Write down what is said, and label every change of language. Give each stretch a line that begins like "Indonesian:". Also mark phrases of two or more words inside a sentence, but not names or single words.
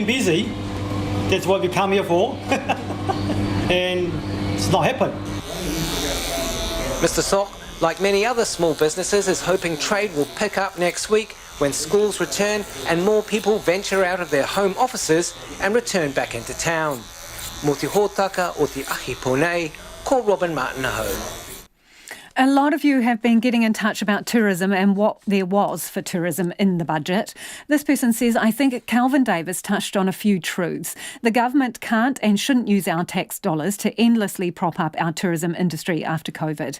English: That's what we come here for. and it's not happened. Mr. Sok, like many other small businesses, is hoping trade will pick up next week when schools return and more people venture out of their home offices and return back into town.
Māori: Mo te hōtaka o te ahi ponei, ko Robin Martin Aho.
English: A lot of you have been getting in touch about tourism and what there was for tourism in the budget. This person says, I think Calvin Davis touched on a few truths. The government can't and shouldn't use our tax dollars to endlessly prop up our tourism industry after COVID.